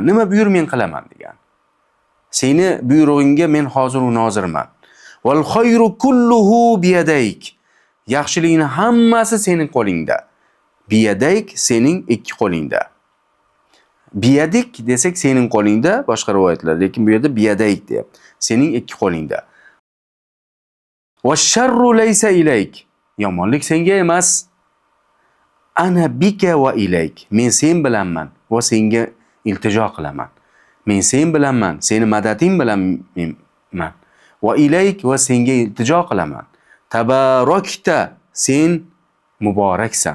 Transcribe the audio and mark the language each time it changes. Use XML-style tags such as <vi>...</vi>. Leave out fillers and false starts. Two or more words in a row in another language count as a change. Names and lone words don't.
<uz>Nima buyur men qilaman degan. Seni buyrug'ingga men hozir va nozirman.</uz> <ar>والخير كله بيديك.</ar> <uz>Yaxshilikning hammasi sening qo'lingda. Biyadayk, sening ikki qo'lingda. Biyadik desak sening qo'lingda, boshqa rivoyatlar, lekin bu yerda biyadayk deyapti. Sening ikki qo'lingda.</uz> <ar>والشر ليس إليك.</ar> <uz>Yomonlik senga emas.</uz> <ar>أنا بك وإليك.</ar> <uz>Men sen bilanman va senga iltijo qilaman. Men sen bilanman, seni madating bilanman.</uz> <ar>وإليك,</ar> <uz>va senga iltijo qilaman. Tabarakta, sen muboraksan.</uz>